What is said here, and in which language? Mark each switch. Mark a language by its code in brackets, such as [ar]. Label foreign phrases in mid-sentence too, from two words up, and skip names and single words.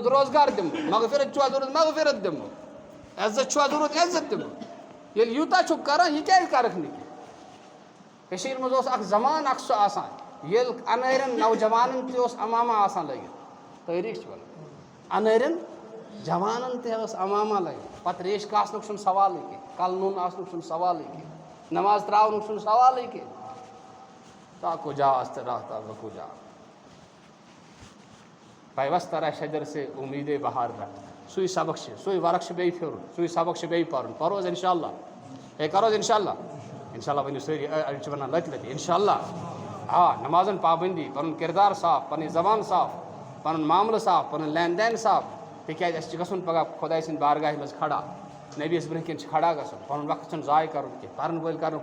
[ks] روزگار دِمو مغفرت چھُوا ضروٗرت مغفرت دِمو عزت چھُوا ضروٗرت عزت دِمو ییٚلہِ یوٗتاہ چھُکھ کَران یہِ کیٛازِ کَرکھ نہٕ کینٛہہ کٔشیٖرِ منٛز اوس اکھ زمانہٕ اکھ سُہ آسان ییٚلہِ اَنٲرٮ۪ن نوجوانَن تہِ اوس امامہ آسان لٲگِتھ تٲریٖخ چھِ وَنان اَنٲرٮ۪ن جوانَن تہِ اوس امامہ لٲگِتھ پَتہٕ ریش کاسنُک چھُنہٕ سوالٕے کینٛہہ کَلہٕ نوٗن آسنُک چھُنہٕ سوالٕے کینٛہہ نماز ترٛاونُک چھُنہٕ سوالٕے کینٛہہ تاکو جاست راہتا بکو جا [ur] پیوستہ شجر سے امید بہار رکھ [ks] سُے سبق چھِ سُے ورق چھِ بیٚیہِ پھیرُن سُے سبق چھِ بیٚیہِ پَرُن پَرو حظ اِنشاء اللہ کَرو حظ اِنشاء اللہ ؤنِو سٲری أڑۍ چھِ وَنان لَتہِ لَتہِ اِنشاء اللہ آ نمازن پابندی پَنُن کِردار صاف پَنٕنۍ زبان صاف پَنُن معاملہٕ صاف پَنُن لین دین صاف تِکیٛازِ اَسہِ چھِ گژھُن پگاہ خۄداے سٕنٛدِ بارگاہہِ منٛز کھڑا نبیَس برونٛہہ کِنۍ چھِ کھڑا گژھُن پَنُن وقت چھُنہٕ ضایع کَرُن کینٛہہ پَرن وٲلۍ کَرن